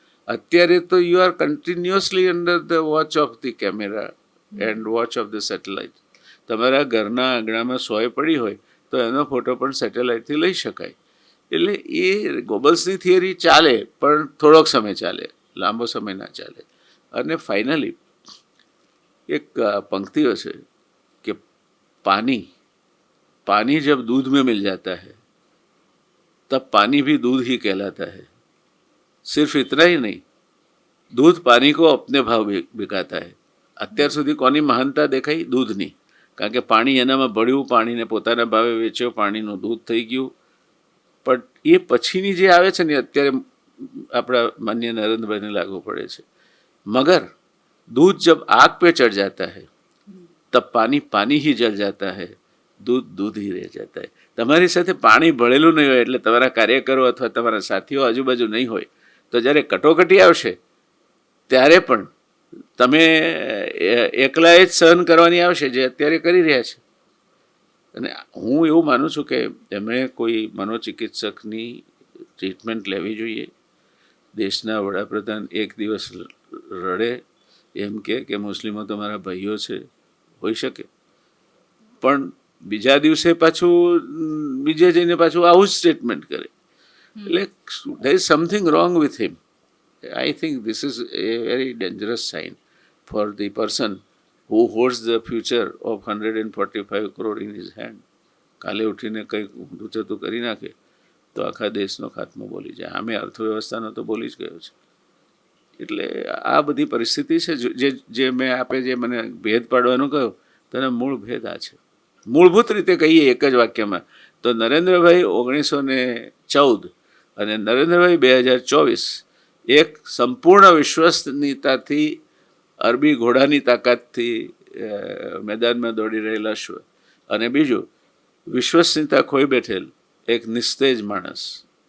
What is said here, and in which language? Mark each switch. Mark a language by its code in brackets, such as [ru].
[gu] અત્યારે તો [en] You are continuously under the watch of the camera and watch of the satellite. [gu] તમારા ઘરના આંગણામાં સોય પડી હોય તો એનો ફોટો પણ સેટેલાઇટથી લઈ શકાય. એટલે એ ગોબલ્સની થિયરી ચાલે, પણ થોડોક સમય ચાલે, લાંબો સમય ના ચાલે. અને ફાઇનલી એક [hi] पंक्तियों से कि पानी जब दूध में मिल जाता है तब पानी भी दूध ही कहलाता है. सिर्फ इतना ही नहीं, दूध पानी को अपने भाव बिकाता है. [gu] અત્યાર સુધી કોની મહાનતા દેખાઈ? દૂધની. કારણ કે પાણી એનામાં ભળ્યું, પાણીને પોતાના ભાવે વેચ્યો, પાણીનું દૂધ થઈ ગયું. પણ એ પછીની જે આવે છે ને અત્યારે આપણા માન્ય નરેન્દ્રભાઈને લાગુ પડે છે. મગર [hi] दूध जब आग पे चढ़ जाता है तब पानी पानी ही जल जाता है, दूध दूध ही रह जाता है. [gu] તમારી સાથે પાણી ભળેલું નહીં હોય એટલે તમારા કાર્યકરો અથવા તમારા સાથીઓ આજુબાજુ નહીં હોય તો જ્યારે કટોકટી આવશે ત્યારે પણ તમે એકલાએ જ સહન કરવાની આવશે જે અત્યારે કરી રહ્યા છે. અને હું એવું માનું છું કે એમણે કોઈ મનોચિકિત્સકની ટ્રીટમેન્ટ લેવી જોઈએ. દેશના વડાપ્રધાન એક દિવસ રડે એમ કે મુસ્લિમો તમારા ભાઈઓ છે, હોઈ શકે, પણ બીજા દિવસે પાછું બીજે જઈને પાછું આવું જ સ્ટેટમેન્ટ કરે. [en] એટલે there is something wrong with him. I think this is a very dangerous sign for the person who holds the future of 145 crore in his hand. [gu] કાલે ઉઠીને કંઈક ઊંધું ચતું કરી નાખે તો આખા દેશનો ખાત્મો બોલી જાય. આમે અર્થવ્યવસ્થાનો તો બોલી જ ગયો છે. એટલે આ બધી પરિસ્થિતિ છે જે મેં આપે જે મને ભેદ પાડવાનું કહ્યું તેનો મૂળ ભેદ આ છે. મૂળભૂત રીતે કહીએ એક જ વાક્યમાં તો નરેન્દ્રભાઈ 1914 અને નરેન્દ્રભાઈ 2024 એક સંપૂર્ણ વિશ્વસનીયતાથી અરબી ઘોડાની તાકાતથી મેદાનમાં દોડી રહેલા અશ્વ, અને બીજું વિશ્વસનીયતા ખોઈ બેઠેલ એક નિસ્તેજ માણસ.